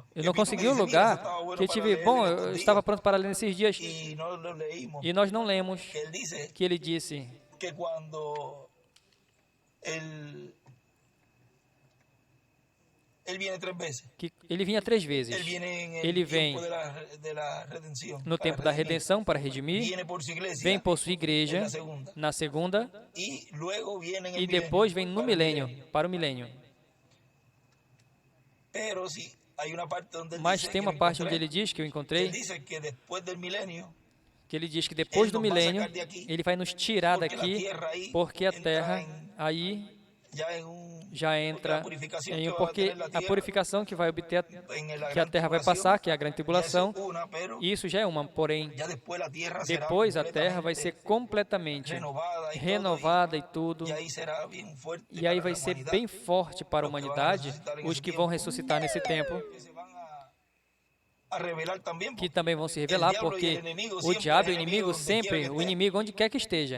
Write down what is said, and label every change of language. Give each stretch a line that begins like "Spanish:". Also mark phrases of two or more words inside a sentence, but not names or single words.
Portuguese: eu não consegui o lugar que eu tive. Bom, eu estava pronto para ler nesses dias
Spanish: E nós lo leímos.
Portuguese: e nós não lemos
Spanish: Que ele dice
Portuguese: que ele disse
Spanish: que quando ele viene 3 veces.
Portuguese: que ele vinha 3 vezes.
Spanish: Ele viene en el
Portuguese: Ele vem
Spanish: tiempo de la redención, no para
Portuguese: tempo da
Spanish: redimir.
Portuguese: redenção para redimir,
Spanish: Viene por su iglesia
Portuguese: vem por sua
Spanish: en
Portuguese: igreja
Spanish: la segunda.
Portuguese: na segunda
Spanish: Y luego viene en el
Portuguese: e depois vem
Spanish: milenio, no para el
Portuguese: milênio,
Spanish: milenio.
Portuguese: para o milênio.
Spanish: Pero si hay una parte donde él
Portuguese: Mas
Spanish: dice
Portuguese: tem
Spanish: que
Portuguese: uma
Spanish: lo
Portuguese: parte onde
Spanish: encontré,
Portuguese: ele diz que eu
Spanish: que él
Portuguese: encontrei,
Spanish: dice que después del milenio
Portuguese: que ele diz que depois do milênio ele vai nos tirar daqui, porque a terra aí já entra em porque a purificação que vai obter, que a terra vai passar, que é a grande tribulação, isso já é uma, porém depois a terra vai ser completamente renovada e tudo, e aí vai ser bem forte para a humanidade, os que vão ressuscitar nesse tempo, que também vão se revelar, porque o diabo e o inimigo sempre, o inimigo onde quer que esteja.